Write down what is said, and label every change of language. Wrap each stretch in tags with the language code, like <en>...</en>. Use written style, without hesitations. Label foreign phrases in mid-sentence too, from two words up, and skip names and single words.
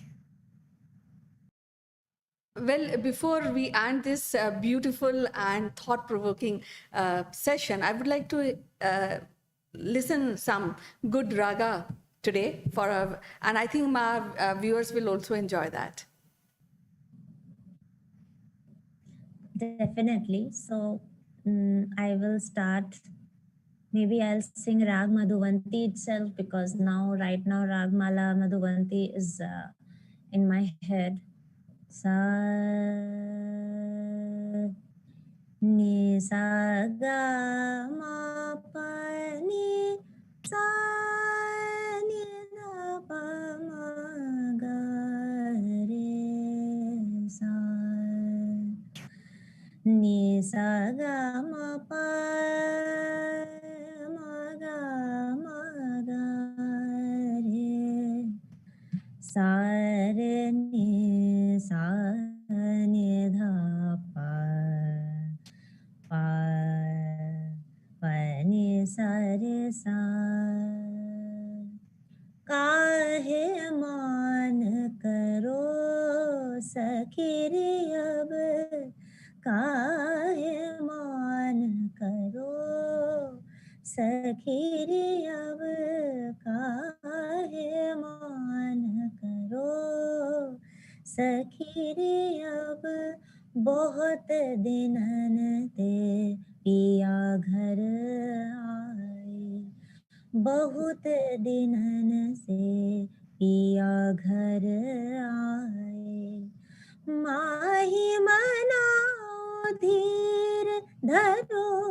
<en>Well, before we end this beautiful and thought-provoking session, I would like to listen some good raga today and I think my viewers will also enjoy that. Definitely. So I will start. Maybe I'll sing Rag Madhuvanti itself, because right now, Rag Mala Madhuvanti is in my head. Sa ni sa ga ma pa ni sa ni da pa ma ga re sa ni sa ga ma pa ma ga re sa re ni dha pa pa pa ni sa re sa</en> <hi>काहे मान करो सखिरी अब काहे मान करो सखिरी अब काहे मान करो सखिरी अब बहुत दिनन ते पिया घर आए बहुत दिनन से पिया घर आए माही मनाओ धीर धरो</hi>